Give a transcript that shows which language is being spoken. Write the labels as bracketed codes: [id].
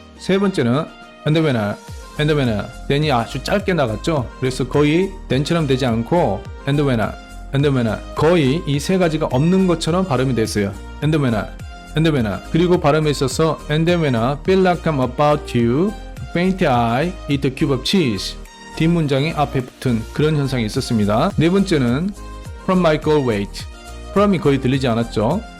[ko] 세 번째는 and when then이 아주 짧게 나갔죠. 그래서 거의 then처럼 되지 않고 and when 거의 이 세 가지가 없는 것처럼 발음이 됐어요. [en] and when [ko] 그리고 발음에 있어서 [en] and when I feel like I'm about to faint I eat a cube of cheese [ko] 뒷문장이 앞에 붙은 그런 현상이 있었습니다. 네 번째는 from my goal weight from이 거의 들리지 않았죠.